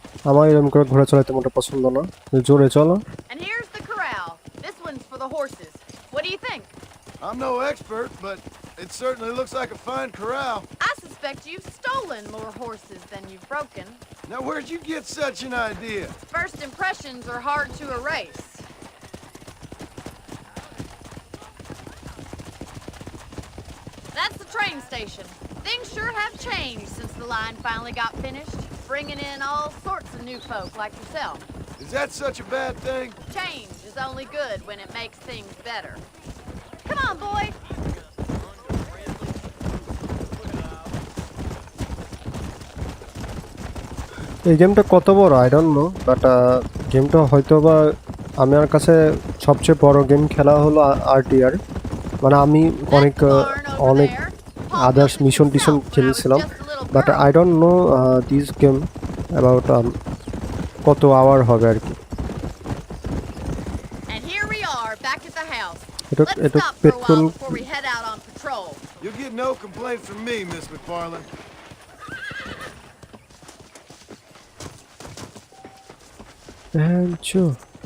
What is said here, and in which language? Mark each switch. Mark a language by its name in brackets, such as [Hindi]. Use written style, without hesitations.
[Bangla] আমার এরকম করে ঘোরা চলাইতে মোটা পছন্দ না, জোরে চলো। [English] And here's the corral. This one's for the horses. What do you think? I'm no expert, but it certainly looks like a fine corral. I suspect you've stolen more horses than you've broken. Now, where'd you get such an idea? First impressions are hard to erase. That's the train station. Things sure have changed since the line finally got finished, bringing in all sorts of new folk like yourself. Is that such a bad thing? Change is only good when it makes things better. Come on, boy. [Bangla] এই গেমটা কত বড় [English] I don't know, [Bangla] but গেমটা হয়তো বা আমার কাছে সবচেয়ে বড় গেম খেলা হলো আরটিআর। মানে আমি অনেক অনেক আদার্স মিশন টিশন খেলেছিলাম, [English] but I don't know this game about [Bangla] কত আওয়ার হবে আর কি। [English] And here we are back at the house. [Bangla] এটা [English] Let's [Bangla] এটা [English] stop for a petrol while before we head out on patrol. You'll get no complaint from me, Miss McFarland. Pancho.